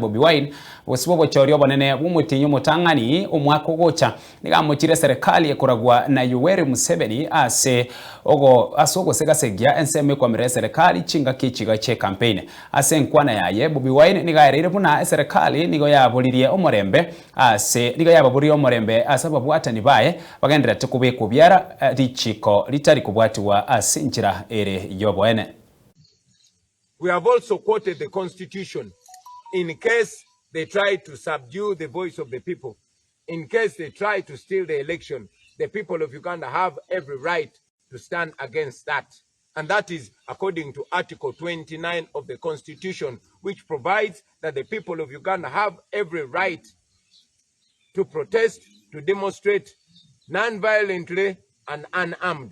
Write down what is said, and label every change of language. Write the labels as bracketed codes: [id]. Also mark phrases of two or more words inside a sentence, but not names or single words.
[guz] BWAYE Bw'Obochori Obenene bw'umutinyo mutangani omwako gocha nigamuchire serikali ekoragwa na YOWERI MUSEVENI ase ogo segasegia enseme kwa mere serikali chinga kichiga che campaign ase nkwana yaye BWAYE nigairire buna serikali nigo yaburirie omorembe ase nigo yababuririe omorembe ase babwatani baye bagendera tukubeko byara richiko litari kubwatiwa ase nchira ere yobwene. [en] We have also quoted the Constitution in case they try to subdue the voice of the people. In case they try to steal the election, the people of Uganda have every right to stand against that. And that is according to Article 29 of the Constitution, which provides that the people of Uganda have every right to protest, to demonstrate non-violently and unarmed.